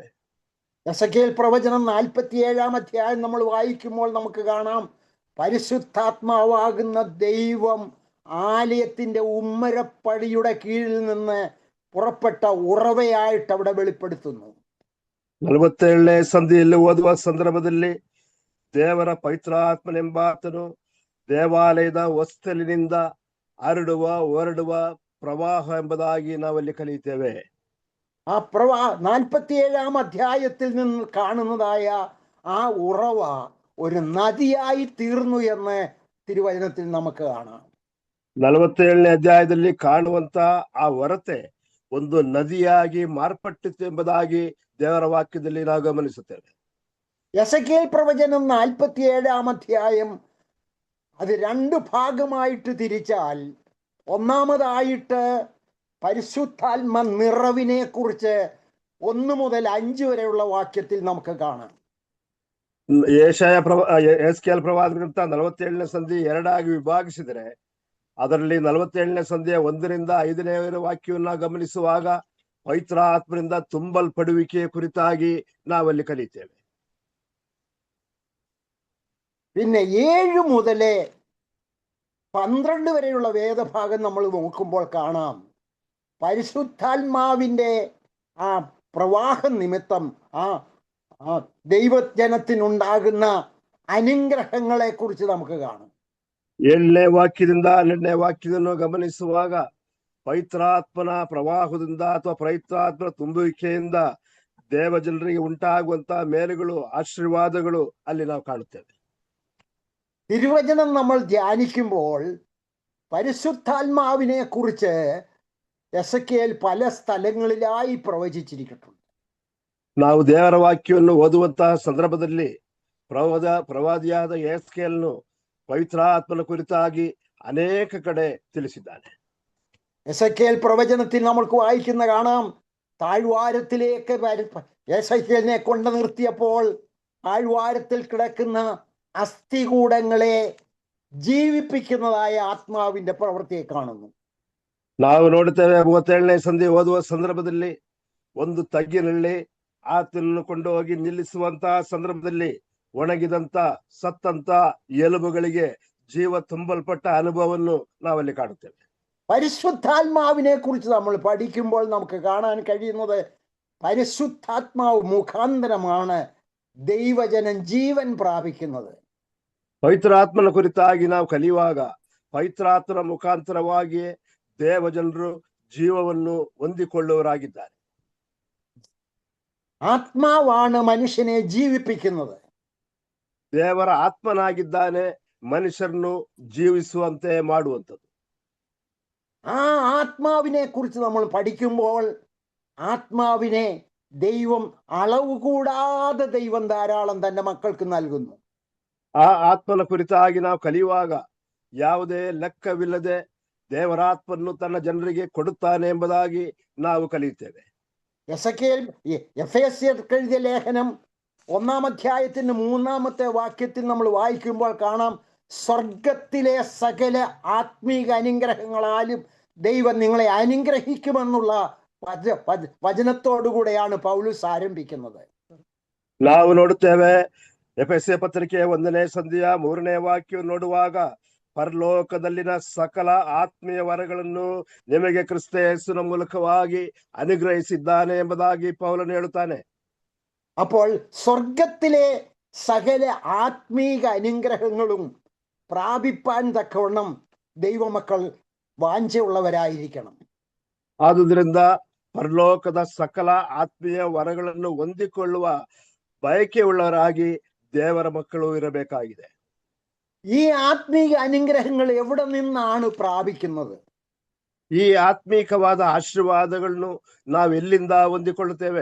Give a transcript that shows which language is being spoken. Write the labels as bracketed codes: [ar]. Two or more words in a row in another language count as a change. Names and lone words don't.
[ml] എസെക്കിയേൽ പ്രവചനം 47-ാം അധ്യായം നമ്മൾ വായിക്കുമ്പോൾ നമുക്ക് കാണാം, പരിശുദ്ധാത്മാവാകുന്ന ദൈവം ആലയത്തിന്റെ ഉമ്മരപ്പടിയുടെ കീഴിൽ നിന്ന് പുറപ്പെട്ട ഉറവയായിട്ട് അവിടെ വെളിപ്പെടുത്തുന്നു. [kn] 47ನೇ ಸಂಧಿಯಲ್ಲಿ ಓದುವ ಸಂದರ್ಭದಲ್ಲಿ ದೇವರ ಪವಿತ್ರಾತ್ಮನೆಂಬಾತನು ದೇವಾಲಯದ ಹೊಸ್ತಲಿನಿಂದ ಹೊರಡುವ ಪ್ರವಾಹ ಎಂಬುದಾಗಿ ನಾವಲ್ಲಿ ಕಲಿಯುತ್ತೇವೆ. [ml] ആ 47-ാം അധ്യായത്തിൽ നിന്ന് കാണുന്നതായ ആ ഉറവ ഒരു നദിയായി തീർന്നു എന്ന് തിരുവചനത്തിൽ നമുക്ക് കാണാം. [kn] 47ನೇ ಅಧ್ಯಾಯದಲ್ಲಿ ಕಾಣುವಂತ ಆ ಹೊರತೆ ಒಂದು ನದಿಯಾಗಿ ಮಾರ್ಪಟ್ಟಿತು ಎಂಬುದಾಗಿ ದೇವರ ವಾಕ್ಯದಲ್ಲಿ ನಾವು ಗಮನಿಸುತ್ತೇವೆ. [ml] എസെക്കിയേൽ പ്രവചനം 47-ാം അധ്യായം അത് 2 ഭാഗമായിട്ട് തിരിച്ചാൽ, ഒന്നാമതായിട്ട് പരിശുദ്ധാത്മ നിറവിനെ കുറിച്ച് 1 മുതൽ 5 വരെയുള്ള വാക്യത്തിൽ നമുക്ക് കാണാം. [kn] ಎಸ್ಕೇಲ್ ಪ್ರವಾದ ಗ್ರಂಥ 47ನೇ ಸಂಧಿ 2 ಆಗಿ ವಿಭಾಗಿಸಿದರೆ ಅದರಲ್ಲಿ 47ನೇ ಸಂಧಿಯ 1ರಿಂದ 5ನೇ ವಾಕ್ಯವನ್ನು ಗಮನಿಸುವಾಗ ಪವಿತ್ರಾತ್ಮರಿಂದ ತುಂಬಲ್ಪಡುವಿಕೆಯ ಕುರಿತಾಗಿ ನಾವಲ್ಲಿ ಕಲಿತೇವೆ. [ml] പിന്നെ 7 മുതൽ 12 വരെയുള്ള വേദഭാഗം നമ്മൾ നോക്കുമ്പോൾ കാണാം, പരിശുദ്ധാത്മാവിൻ്റെ ആ പ്രവാഹം നിമിത്തം ആ ദൈവജനത്തിനുണ്ടാകുന്ന അനുഗ്രഹങ്ങളെ കുറിച്ച് നമുക്ക് കാണാം. [kn] 7ನೇ ವಾಕ್ಯದಿಂದ 12ನೇ ವಾಕ್ಯವನ್ನು ಗಮನಿಸುವಾಗ ಪವಿತ್ರಾತ್ಮನ ಪ್ರವಾಹದಿಂದ ಅಥವಾ ಪವಿತ್ರಾತ್ಮನ ತುಂಬುವಿಕೆಯಿಂದ ದೇವಜನರಿಗೆ ಉಂಟಾಗುವಂತಹ ಮೇಲುಗಳು, ಆಶೀರ್ವಾದಗಳು ಅಲ್ಲಿ ನಾವು ಕಾಣುತ್ತೇವೆ. [ml] തിരുവചനം നമ്മൾ ധ്യാനിക്കുമ്പോൾ പരിശുദ്ധാത്മാവിനെ കുറിച്ച് എസെക്കിയേൽ പല സ്ഥലങ്ങളിലായി പ്രവചിച്ചിരിക്കുന്നു. [kn] ನಾವು ದೇವರ ವಾಕ್ಯವನ್ನು ಓದುವಂತಹ ಸಂದರ್ಭದಲ್ಲಿ ಪ್ರವಾದಿಯಾದ ಎಸ್ಕೇಲ್ನು ಪವಿತ್ರಾತ್ಮನ ಕುರಿತಾಗಿ ಅನೇಕ ಕಡೆ ತಿಳಿಸಿದ್ದಾನೆ. [ml] എസെക്കിയേൽ പ്രവചനത്തിൽ നമ്മൾക്ക് വായിക്കുന്ന കാണാം, താഴ്വാരത്തിലേക്ക് എസെക്കിയേലിനെ കൊണ്ട് നിർത്തിയപ്പോൾ താഴ്വാരത്തിൽ കിടക്കുന്ന അസ്ഥികൂടങ്ങളെ ജീവിപ്പിക്കുന്നതായ ആത്മാവിന്റെ പ്രവൃത്തിയെ കാണുന്നു. [kn] ನಾವು ನೋಡುತ್ತೇವೆ 37ನೇ ಸಂಧಿ ಓದುವ ಸಂದರ್ಭದಲ್ಲಿ ಒಂದು ತಗ್ಗಿನಲ್ಲಿ ಆತನನ್ನು ಕೊಂಡು ಹೋಗಿ ನಿಲ್ಲಿಸುವಂತಹ ಸಂದರ್ಭದಲ್ಲಿ ಒಣಗಿದಂತ ಸತ್ತಂತ ಎಲುಬುಗಳಿಗೆ ಜೀವ ತುಂಬಲ್ಪಟ್ಟ ಅನುಭವವನ್ನು ನಾವಲ್ಲಿ ಕಾಣುತ್ತೇವೆ. [ml] പരിശുദ്ധാത്മാവിനെ കുറിച്ച് നമ്മൾ പഠിക്കുമ്പോൾ നമുക്ക് കാണാൻ കഴിയുന്നത് പരിശുദ്ധാത്മാവ് മുഖാന്തരമാണ് ദൈവജനം ജീവൻ പ്രാപിക്കുന്നത്. [kn] ಪವಿತ್ರಾತ್ಮನ ಕುರಿತಾಗಿ ನಾವು ಕಲಿಯುವಾಗ ಪವಿತ್ರಾತ್ಮನ ಮುಖಾಂತರವಾಗಿ ದೇವಜನರು ಜೀವವನ್ನು ಹೊಂದಿಕೊಳ್ಳುವರಾಗಿದ್ದಾರೆ. [ml] ആത്മാവാണ് മനുഷ്യനെ ജീവിപ്പിക്കുന്നത്. [kn] ದೇವರ ಆತ್ಮನಾಗಿದ್ದಾನೆ ಮನುಷ್ಯರನ್ನು ಜೀವಿಸುವಂತೆ ಮಾಡುವಂಥದ್ದು. [ml] ആ ആത്മാവിനെ കുറിച്ച് നമ്മൾ പഠിക്കുമ്പോൾ ആത്മാവിനെ ദൈവം അളവ് കൂടാതെ ദൈവം ധാരാളം തന്റെ മക്കൾക്ക് നൽകുന്നു. [kn] ಆ ಆತ್ಮನ ಕುರಿತಾಗಿ ನಾವು ಕಲಿಯುವಾಗ ಯಾವುದೇ ಲೆಕ್ಕವಿಲ್ಲದೆ ದೇವರಾತ್ಮನ್ನು ತನ್ನ ಜನರಿಗೆ ಕೊಡುತ್ತಾನೆ ಎಂಬುದಾಗಿ ನಾವು ಕಲಿಯುತ್ತೇವೆ. [ml] എഫേസ്യർക്ക് എഴുതിയ ലേഖനം 1-ാം അധ്യായത്തിന്റെ 3-ാമത്തെ വാക്യത്തിൽ നമ്മൾ വായിക്കുമ്പോൾ കാണാം, സ്വർഗത്തിലെ സകല ആത്മീക അനുഗ്രഹങ്ങളാലും ദൈവം നിങ്ങളെ അനുഗ്രഹിക്കുമെന്നുള്ള വചനത്തോടുകൂടെയാണ് പൗലോസ് ആരംഭിക്കുന്നത്. [kn] ನಾವು ನೋಡುತ್ತೇವೆ ಎಫೆಸ ಪತ್ರಿಕೆ 1ನೇ ಸಂಧಿಯ 3ನೇ ವಾಕ್ಯ ನೋಡುವಾಗ ಪರಲೋಕದಲ್ಲಿನ ಸಕಲ ಆತ್ಮೀಯ ವರಗಳನ್ನು ನಿಮಗೆ ಕ್ರಿಸ್ತ ಯೇಸುವಿನ ಮೂಲಕವಾಗಿ ಅನುಗ್ರಹಿಸಿದ್ದಾನೆ ಎಂಬುದಾಗಿ ಪೌಲನು ಹೇಳುತ್ತಾನೆ. [ml] അപ്പോൾ സ്വർഗത്തിലെ സകല ആത്മീക അനുഗ്രഹങ്ങളും പ്രാപിപ്പാൻ തക്കവണ്ണം ദൈവമക്കൾ വാഞ്ചയുള്ളവരായിരിക്കണം. [kn] ಆದುದರಿಂದ ಪರಲೋಕದ ಸಕಲ ಆತ್ಮೀಯ ವರಗಳನ್ನು ಹೊಂದಿಕೊಳ್ಳುವ ಬಯಕೆಯುಳ್ಳವರಾಗಿ ದೇವರ ಮಕ್ಕಳು ಇರಬೇಕಾಗಿದೆ. [ml] ഈ ആത്മീക അനുഗ്രഹങ്ങൾ എവിടെ നിന്നാണ് പ്രാപിക്കുന്നത്? [kn] ಈ ಆತ್ಮೀಕವಾದ ಆಶೀರ್ವಾದಗಳನ್ನು ನಾವು ಎಲ್ಲಿಂದ ಹೊಂದಿಕೊಳ್ಳುತ್ತೇವೆ?